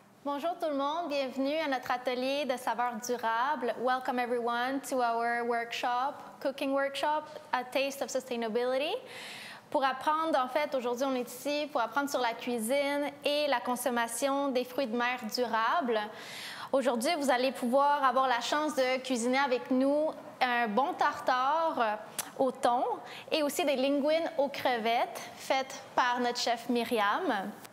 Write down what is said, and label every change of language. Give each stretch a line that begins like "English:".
French: Bonjour tout le monde, bienvenue à notre atelier de saveurs durables.
English: Welcome everyone to our workshop, cooking workshop, A Taste of Sustainability.
French: Pour apprendre, en fait, aujourd'hui on est ici pour apprendre sur la cuisine et la consommation des fruits de mer durables. Aujourd'hui, vous allez pouvoir avoir la chance de cuisiner avec nous un bon tartare au thon et aussi des linguines aux crevettes faites par notre chef Myriam.